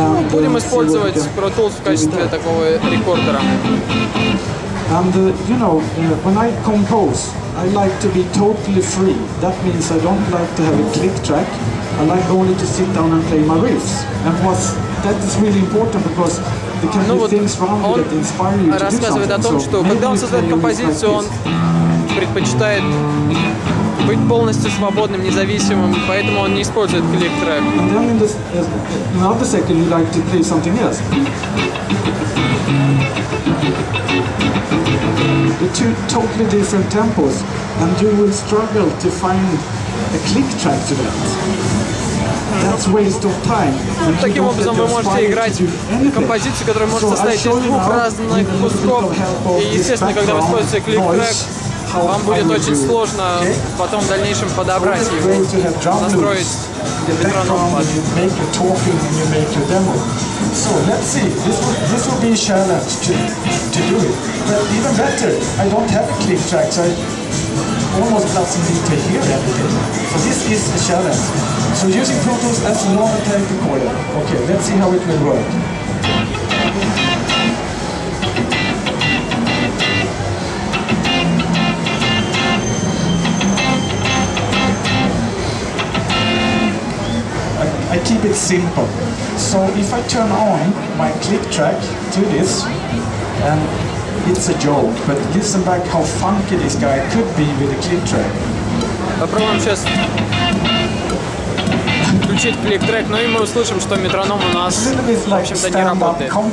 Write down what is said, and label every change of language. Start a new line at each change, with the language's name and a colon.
Russian: Будем использовать Pro Tools в качестве такого рекордера.
English: And you know, when I compose, I like to be totally free. That means I don't like to have a click track. I like only to sit down and play my riffs. And that is really important because there can be things around you that inspire you to do something.
Russian: Рассказывает о том, что когда он создает композицию, он предпочитает быть полностью свободным, независимым, поэтому он не использует клик-трек.
English: And then in another second you like to play something else. The two totally different tempos, and you will struggle to find a click track to that. That's waste of time.
Russian: Таким образом вы можете играть композицию, которая может состоять из двух разных кусков. И естественно, когда вы используете клик-трек, вам будет очень сложно потом в дальнейшем подобрать его, настроить метроном.
English: So let's see, this will be a challenge to do it. But even better, I don't have a click track, so I almost doesn't need to hear everything. So this is a challenge. So using Pro Tools as a normal tape recorder. Okay, let's see how it will work. I keep it simple. So if I turn on my click track to this, and it's a joke, but listen back how funky this guy could be with a click track.
Russian: Попробуем сейчас включить клик-трек, но и мы услышим, что метроном у нас, в общем-то, не работает.